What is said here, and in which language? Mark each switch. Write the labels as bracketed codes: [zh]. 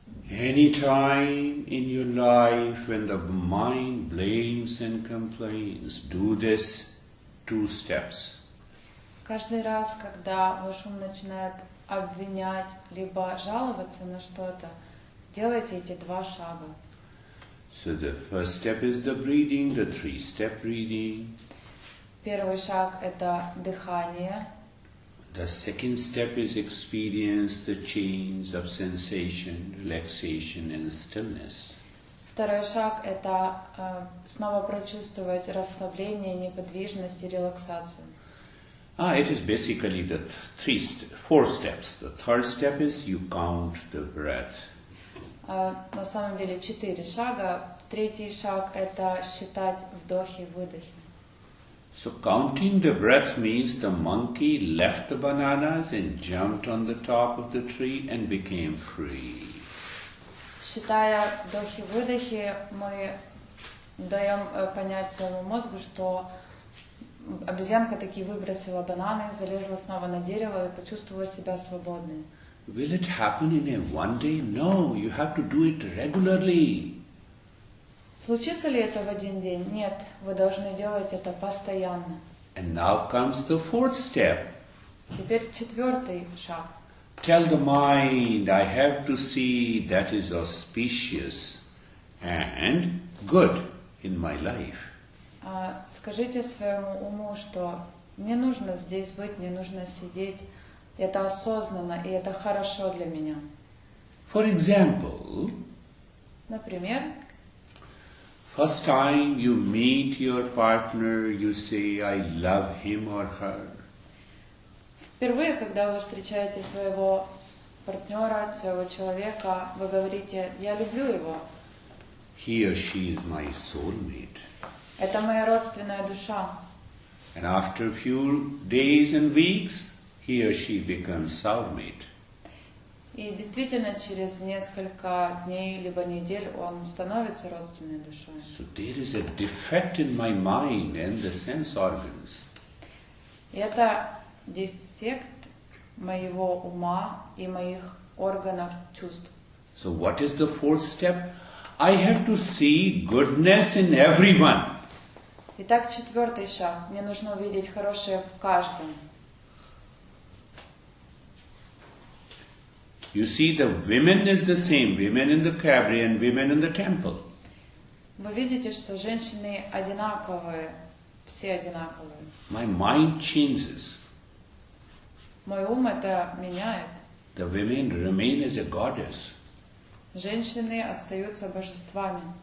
[en] Any time in your life when the mind blames and complains, do this 2 steps. [ru] Каждый раз, когда ваш ум начинает обвинять, либо жаловаться на что-то, делайте эти 2 шага. [en] So the first step is the breathing, the 3-step breathing. [ru] Первый шаг – это дыхание. [en] The second step is experience the change of sensation, relaxation and stillness. [ru] Второй шаг – это снова прочувствовать расслабление, неподвижность и релаксацию. [en] It is basically the 4 steps. The third step is you count the breath. [ru] На самом деле 4 шага. Третий шаг – это считать вдохи и выдохи. [en] So counting the breath means the monkey left the bananas and jumped on the top of the tree and became free. [ru] Считая вдохи и выдохи, мы даем понять своему мозгу, что обезьянка таки выбросила бананы, залезла снова на дерево и почувствовала себя свободной. [en] Will it happen in a one day? No, you have to do it regularly. [ru] Случится ли это в один день? Нет, вы должны делать это постоянно. [en] And now comes the 4th step. [ru] Теперь 4-й шаг. [en] Tell the mind, I have to see that is auspicious and good in my life. [ru] Скажите своему уму, что мне нужно здесь быть, мне нужно сидеть. Это осознанно, и это хорошо для меня. [en] For example, [ru] например, [en] first time you meet your partner, you say, I love him or her. [ru] Впервые, когда вы встречаете своего партнера, своего человека, вы говорите, я люблю его. [en] He or she is my soulmate. [ru] Это моя родственная душа. [en] And after a few days and weeks, he or she becomes soulmate. [ru] И действительно, через несколько дней либо недель он становится родственной душой. [en] So there is a defect in my mind and the sense organs. [ru] И это дефект моего ума и моих органов чувств. [en] So what is the 4th step? I have to see goodness in everyone. [ru] Итак, 4-й шаг. Мне нужно увидеть хорошее в каждом. [en] You see, the women is the same, women in the cabaret and women in the temple. [ru] Вы видите, что женщины одинаковые, все одинаковые. [en] My mind changes. [ru] Мой ум это меняет. [en] The women remain as a goddess. [ru] Женщины остаются божествами.